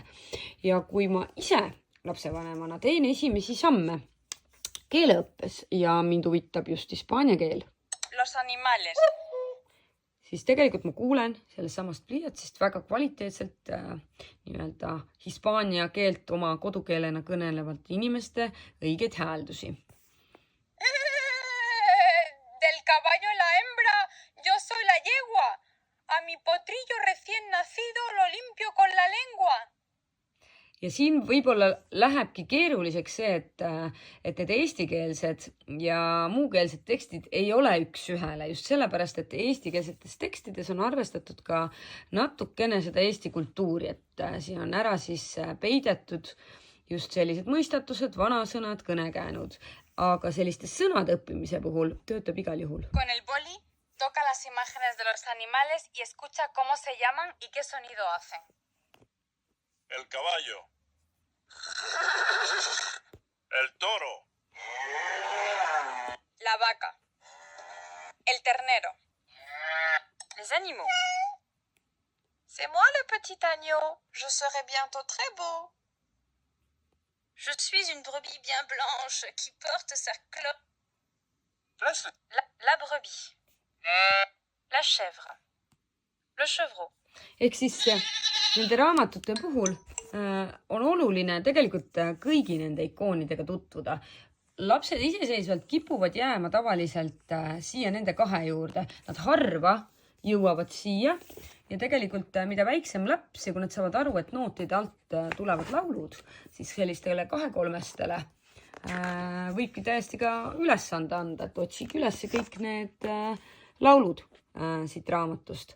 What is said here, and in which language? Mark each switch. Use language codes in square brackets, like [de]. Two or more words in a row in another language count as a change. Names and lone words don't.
[et] Ja kui ma ise lapsevanemana teen esimesi samme keeleõppes ja mind huvitab just hispaania keel, [es] Los animales. [et] siis tegelikult ma kuulen sellest samast pliiatsist väga kvaliteetselt nii-öelda hispaania keelt oma kodukeelena kõnelevalt inimeste õigeid hääldusi. [es] Del caballo la hembra, yo soy la yegua. A mi potrillo recién nacido lo limpio con la lengua. [et] Ja siin võib-olla lähebki keeruliseks see, et need eestikeelsed ja muukeelsed tekstid ei ole üks ühele. Just sellepärast, et eestikeelsetes tekstides on arvestatud ka natukene seda eesti kultuuri, et siin on ära siis peidetud just sellised mõistatused, vanasõnad, kõnekäänud. Aga selliste sõnade õppimise puhul töötab igal juhul. [es] Con el boli, toca las imágenes de los animales y escucha cómo se llaman y qué sonido hacen. El caballo. El toro. La vaca. El ternero. [fr] Les animaux. C'est moi le petit agneau. Je serai bientôt très beau. Je suis une brebis bien blanche qui porte sa cloche. La brebis. La chèvre. Le chevreau. [et] Ehk siis nende raamatute puhul on oluline tegelikult kõigi nende ikoonidega tutvuda. Lapsed iseseisvalt kipuvad jääma tavaliselt siia nende kahe juurde. Nad harva jõuavad siia ja tegelikult mida väiksem laps ja kui nad saavad aru, et nootide alt tulevad laulud, siis sellistele 2-3-stele võibki täiesti ka ülesande anda, et otsige üles kõik need laulud siit raamatust.